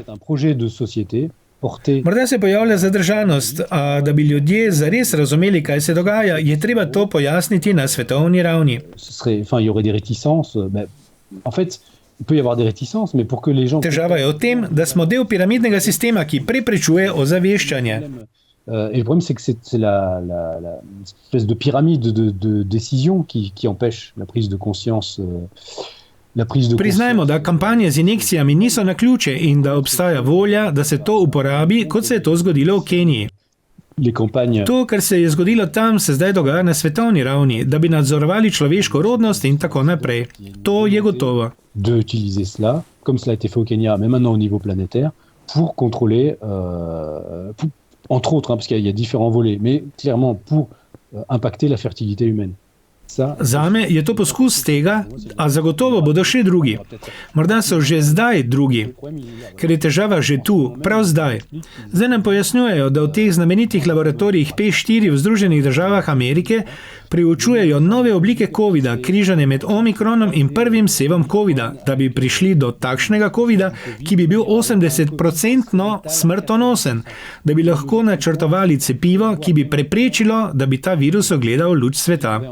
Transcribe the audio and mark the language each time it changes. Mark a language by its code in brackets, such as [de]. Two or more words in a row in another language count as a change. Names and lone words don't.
[sl] Morda se pojavlja zadržanost, a da bi ljudje zares razumeli, kaj se dogaja, je treba to pojasniti na svetovni ravni. Težava je v tem, da smo del piramidnega sistema, ki preprečuje ozaveščanje. [fr] Et le problème, c'est que c'est l'espèce de pyramide de décision qui empêche la prise de conscience. [sl] Priznajmo, da kampanje z injekcijami niso naključje in da obstaja volja, da se to uporabi, kot se je to zgodilo v Keniji. To, kar se je zgodilo tam, se zdaj dogaja na svetovni ravni, da bi nadzorovali človeško rodnost in tako naprej. To je gotovo. [fr] De utiliser cela, comme cela a été fait au Kenya, mais maintenant au niveau planétaire, pour contrôler, entre autres, parce qu'il y a différents volets, mais clairement pour impacter la fertilité humaine. [sl] Zame je to poskus tega, a zagotovo bodo še drugi. Morda so že zdaj drugi, ker je težava že tu, prav zdaj. Zdaj nam pojasnjujejo, da v teh znamenitih laboratorijih P4 v Združenih državah Amerike preučujejo nove oblike covida, križane med omikronom in prvim sevom covida, da bi prišli do takšnega covida, ki bi bil 80% smrtonosen, da bi lahko načrtovali cepivo, ki bi preprečilo, da bi ta virus ogledal luč sveta.